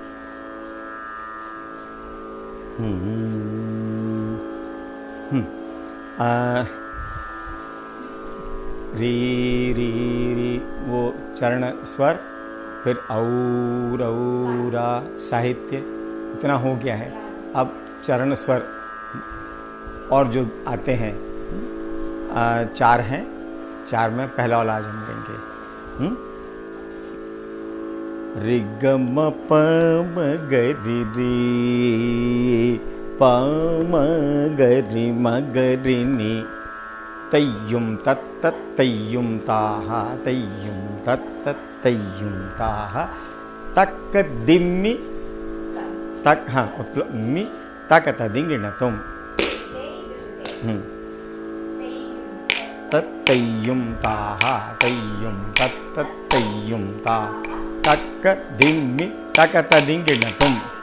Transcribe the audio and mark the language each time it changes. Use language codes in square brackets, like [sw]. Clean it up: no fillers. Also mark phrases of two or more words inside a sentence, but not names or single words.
[hi] री री री वो चरण स्वर, फिर औरा साहित्य, इतना हो गया है। अब चरण स्वर और जो आते हैं 4 हैं, 4 में पहला वाला आज हम लेंगे। रि ग म प म ग रि री प म ग रि म ग रि नि तय्युम तत्त तय्युम ताः तय्युम तत्त तय्युम ताः तक्क दिम्मि तक हाँ मी तक तदिंगिण तुम तत्तय्युम ताः तय्युम तत्त तय्युम ता तक्क दिम्मि तक तदिंगिण तुम।